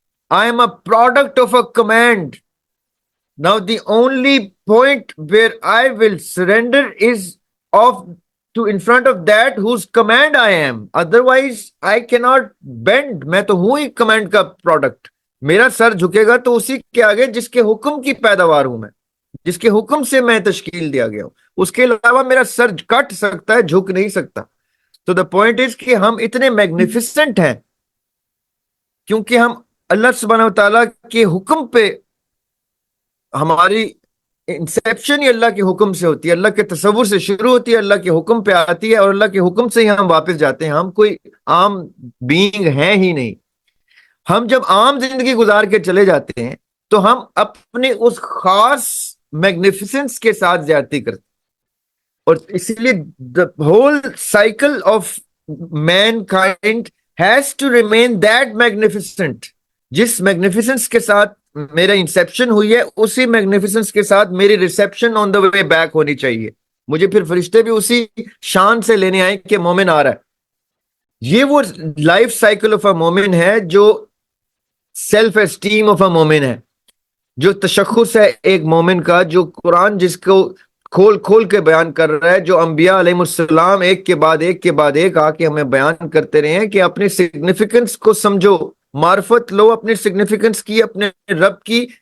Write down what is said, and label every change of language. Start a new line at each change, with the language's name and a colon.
English: I am a product of a command. Now the only point where I will surrender is in front of that whose command I am. Otherwise I cannot bend.
Urdu: میں تو ہوں ہی command کا product. میرا سر جھکے گا تو اسی کے آگے جس کے حکم کی پیداوار ہوں میں، جس کے حکم سے میں تشکیل دیا گیا ہوں. اس کے علاوہ میرا سر کٹ سکتا ہے، جھک نہیں سکتا. تو
English: the point is
Urdu: کہ ہم اتنے میگنیفیسنٹ ہیں کیونکہ ہم اللہ سبحانہ و تعالیٰ کے حکم پہ ہماری انسیپشن ہی اللہ کے حکم سے ہوتی ہے، اللہ کے تصور سے شروع ہوتی ہے، اللہ کے حکم پہ آتی ہے، اور اللہ کے حکم سے ہی ہم واپس جاتے ہیں. ہم کوئی عام بینگ ہیں ہی نہیں. ہم جب عام زندگی گزار کے چلے جاتے ہیں تو ہم اپنے اس خاص میگنیفیسنس کے ساتھ زیادتی کرتے ہیں. اور اسی لیے
English: the whole cycle of mankind has to remain that magnificent.
Urdu: جس میگنیفیسنس کے ساتھ میرا انسیپشن ہوئی ہے اسی میگنیفیسنس کے ساتھ میری ریسیپشن
English: on the way back
Urdu: ہونی چاہیے. مجھے پھر فرشتے بھی اسی شان سے لینے آئے کہ مومن آ رہا ہے. یہ وہ لائف سائیکل آف اے مومن ہے جو سیلف اسٹیم آف اے مومن ہے، جو تشخص ہے ایک مومن کا، جو قرآن جس کو کھول کھول کے بیان کر رہا ہے، جو انبیاء علیہ السلام ایک کے بعد ایک کے بعد ایک آ کے ہمیں بیان کرتے رہے ہیں کہ اپنی سگنیفیکنس کو سمجھو، معرفت لو اپنی سگنیفیکنس کی، اپنے رب کی.